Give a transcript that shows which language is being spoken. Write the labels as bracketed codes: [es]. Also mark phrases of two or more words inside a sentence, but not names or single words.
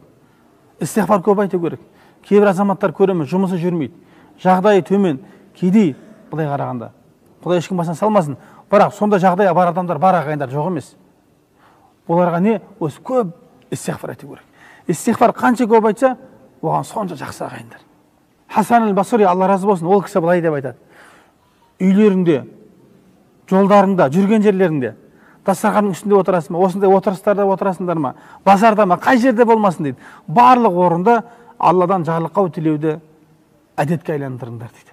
[kk] Истигфар көп айту керек. Кейбір азаматтар көреміз, жұмысы жүрмейді, жағдайы төмен, кедей, былай қарағанда. Құдай ешкім басына салмасын, бірақ сонда жағдайы бар адамдар, бар ағайындар жоқ емес. Оларға не? Осы көп истигфар айту керек. Истигфар қанша көп айтса, оған сонша жақсы ағайындар. Хасан аль-Басри, Алла разы болсын, ол кісі былай деп айтады: үйлеріңде, жолдарыңда, жүрген жерлеріңде, дастарханның үстінде отырасың ба, осындай отырыстарда отырасыңдар ма, базарда ма, қай жерде болмасын дейді, барлық орында Алладан жарлықау тілеуді әдетке айландырыңдар дейді.